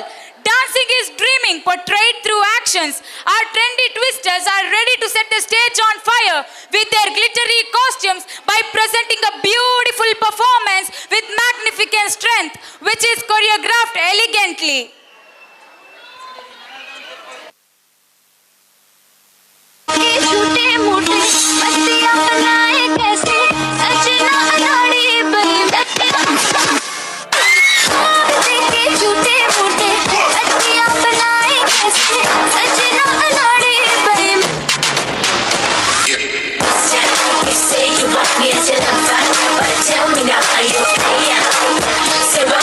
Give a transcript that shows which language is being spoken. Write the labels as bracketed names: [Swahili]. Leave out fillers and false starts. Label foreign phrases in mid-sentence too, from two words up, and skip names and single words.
[English] Dancing is dreaming portrayed through actions. Our trendy twisters are ready to set the stage on fire with their glittery costumes by presenting a beautiful performance with magnificent strength, which is choreographed elegantly. [Hindi] झूठे मूठे बत्तियां बनाए कैसे, सजना अनाड़ी बनी के झूठे मूठे बत्तियां बनाए कैसे, सजना अनाड़ी बनी। [English] You say you want me as your lover, but tell me now are you okay? Say what?